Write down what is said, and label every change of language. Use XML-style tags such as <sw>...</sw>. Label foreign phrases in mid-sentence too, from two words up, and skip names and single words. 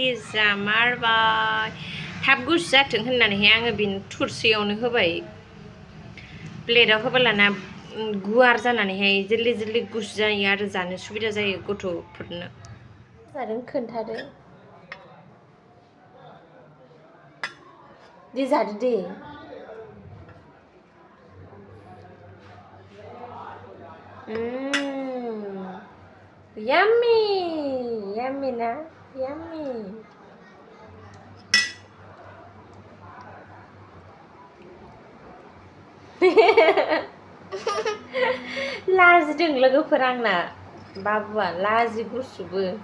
<brx>जामारबाय थाब गुसु जाथों होननानैहाय आङो बेनो थुरसियावनो होबाय प्लेटाव होबालाना गुवार जानानैहाय जल्दि जल्दि गुसु जायो आरो जानो सुबिदा जायो गथ'फोरनो जादों खोन्थादो दे जादो दे Yummy!</brx> <en>Yummy na? Yummy!</en> <brx>लाजिदों लोगोफोर आंना बाबुआ लाजि गुसुबो</brx>